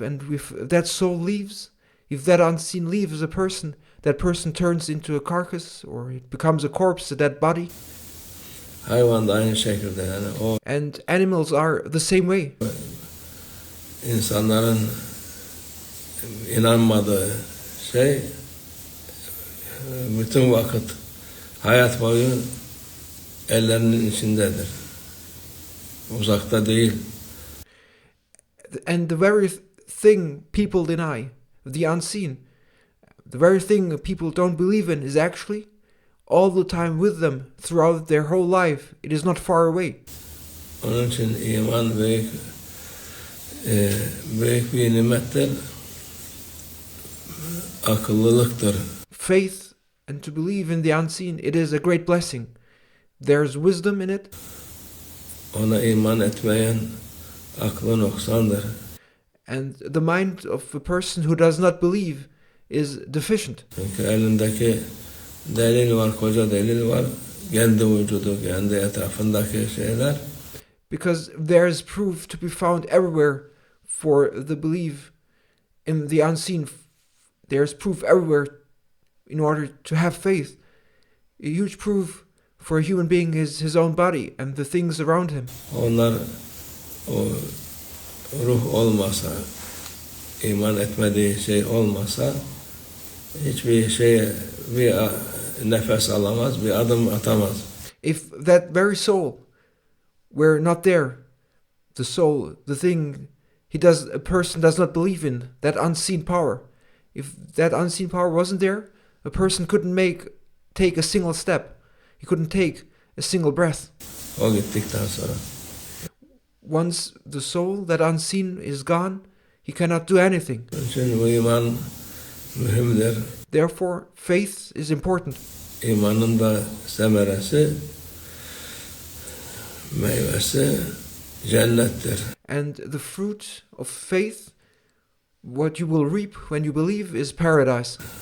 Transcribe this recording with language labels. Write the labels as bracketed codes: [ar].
[en] And if that soul leaves, if that unseen leaves a person, that person turns into a carcass, or it becomes a corpse, a dead body. [tr] Hayvan da aynı şekilde, yani o [en] And animals are the same way. [tr] insanların inanmadığı şey bütün vakit hayat boyu ellerinin içindedir. Uzakta değil. [en] And the very thing people deny, the unseen, the very thing people don't believe in is actually all the time with them throughout their whole life. It is not far away. [tr] Onun için iman büyük bir nimettir. Akıllılıktır. [en] Faith and to believe in the unseen, it is a great blessing. There's wisdom in it. [tr] Ona iman etmeyen aklı noksandır. [en] And the mind of a person who does not believe is deficient. [tr] Çünkü elindeki delil var, koca delil var. Kendi vücudu, kendi etrafındaki şeyler. [en] Because there is proof to be found everywhere for the belief in the unseen. There is proof everywhere in order to have faith. A huge proof for a human being is his own body and the things around him. [tr] Onlar o ruh olmasa, iman etmediği şey olmasa hiçbir şeye bir nefes alamaz, bir adım atamaz. [en] If that very soul were not there, the soul, the thing a person does not believe in, that unseen power, if that unseen power wasn't there, a person couldn't take a single step. He couldn't take a single breath. [tr] O gittikten sonra. [en] Once the soul, that unseen, is gone, he cannot do anything. [tr] Onun için bu iman mühimdir. [en] Therefore, faith is important. [tr] İmanın da semeresi, meyvesi cennettir. [en] And the fruit of faith, what you will reap when you believe, is paradise.